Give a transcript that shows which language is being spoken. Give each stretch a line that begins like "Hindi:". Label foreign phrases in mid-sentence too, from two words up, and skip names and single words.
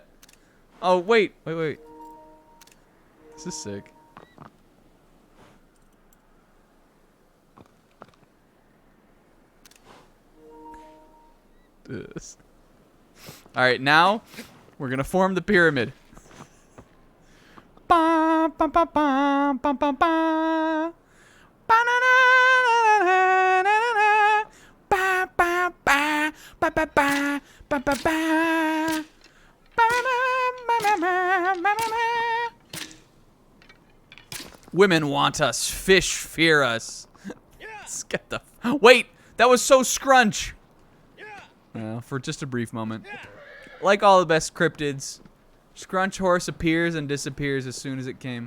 English: Oh, wait. This is sick. This. All right, now we're gonna form the pyramid. Ba ba ba ba ba ba ba. Ba na na na na na na. Ba ba ba ba ba ba ba ba ba. Women want us. Fish fear us. Let's get the. Wait, that was so scrunch. For just a brief moment. Like all the best cryptids, Scrunch Horse appears and disappears as soon as it came.